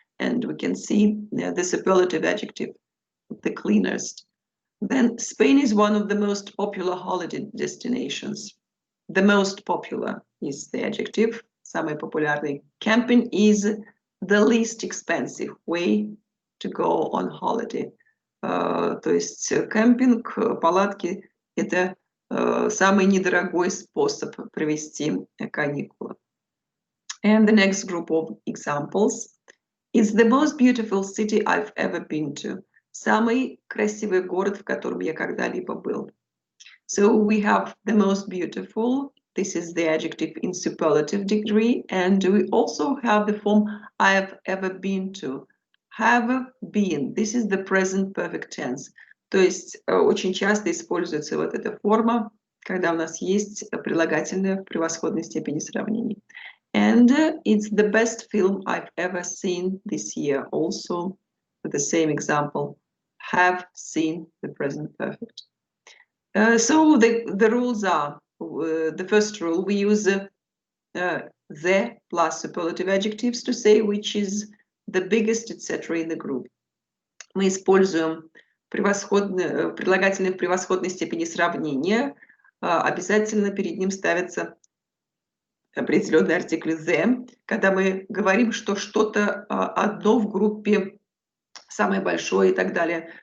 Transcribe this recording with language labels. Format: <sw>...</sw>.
<en>And we can see the superlative adjective, the cleanest. Then Spain is one of the most popular holiday destinations. The most popular is the adjective,</en> <ru>самый популярный.</ru> <en>Camping is the least expensive way to go on holiday.</en> <ru>То есть кемпинг, палатки – это самый недорогой способ провести каникулы.</ru> <en>And the next group of examples. It's the most beautiful city I've ever been to.</en> <ru>Самый красивый город, в котором я когда-либо был.</ru> <en>So we have the most beautiful. This is the adjective in superlative degree. And we also have the form I've ever been to. Have been. This is the present perfect tense.</en> <ru>То есть очень часто используется вот эта форма, когда у нас есть прилагательное в превосходной степени сравнения.</ru> <en>And it's the best film I've ever seen this year. Also, with the same example, have seen the present perfect. So the rules are, the first rule, we use the plus superlative adjectives to say which is the biggest, etc. in the group.</en> <ru>Мы используем прилагательные в превосходной степени сравнения. Обязательно перед ним ставится определенный артикль the, когда мы говорим, что что-то одно в группе самое большое и так далее.</ru>